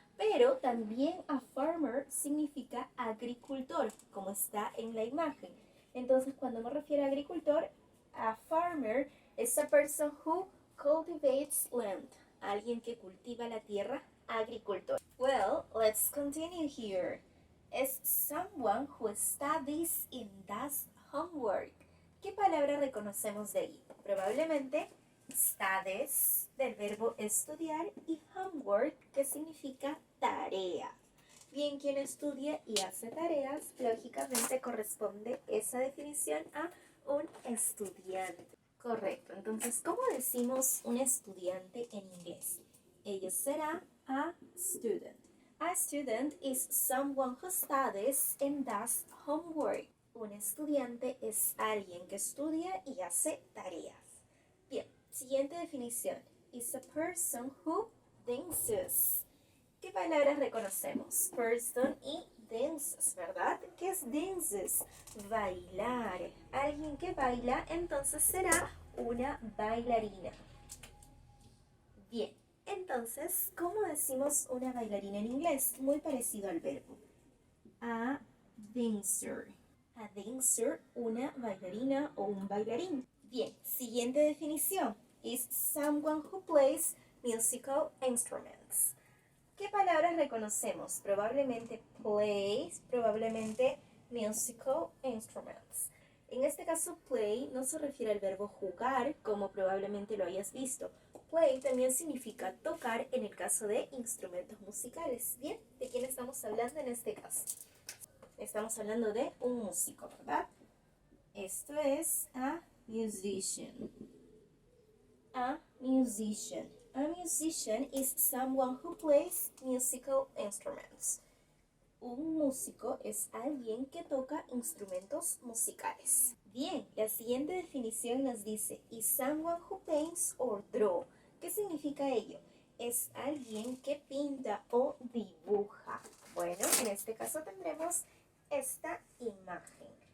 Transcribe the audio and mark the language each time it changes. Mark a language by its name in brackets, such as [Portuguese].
[Spanish] Pero también [English] a farmer [Spanish] significa agricultor, como está en la imagen. Entonces, cuando me refiero a agricultor, [English] a farmer is a person who cultivates land. [Spanish] Alguien que cultiva la tierra, agricultor. [English] Well, let's continue here. Is someone who studies and does homework. [Spanish] ¿Qué palabra reconocemos de ahí? Probablemente studies, del verbo estudiar, y homework, que significa tarea. Bien, quien estudia y hace tareas, lógicamente corresponde esa definición a un estudiante. Correcto, entonces, ¿cómo decimos un estudiante en inglés? Ello será [English] a student. A student is someone who studies and does homework. [Spanish] Un estudiante es alguien que estudia y hace tareas. Bien, siguiente definición. [English] Is a person who dances. [Spanish] ¿Qué palabras reconocemos? Person y dances, ¿verdad? ¿Qué es dances? Bailar. Alguien que baila, entonces será una bailarina. Bien, entonces, ¿cómo decimos una bailarina en inglés? Muy parecido al verbo. [English] A dancer. A dancer, [Spanish] una bailarina o un bailarín. Bien, siguiente definición. [English] Is someone who plays musical instruments. [Spanish] ¿Qué palabras reconocemos? Probablemente plays, probablemente musical instruments. En este caso, play no se refiere al verbo jugar, como probablemente lo hayas visto. Play también significa tocar en el caso de instrumentos musicales. Bien, ¿de quién estamos hablando en este caso? Estamos hablando de un músico, ¿verdad? Esto es [English] a musician. A musician. A musician is someone who plays musical instruments. [Spanish] Un músico es alguien que toca instrumentos musicales. Bien, la siguiente definición nos dice, [English] is someone who paints or draw. [Spanish] ¿Qué significa ello? Es alguien que pinta o dibuja. Bueno, en este caso tendremos esta imagen.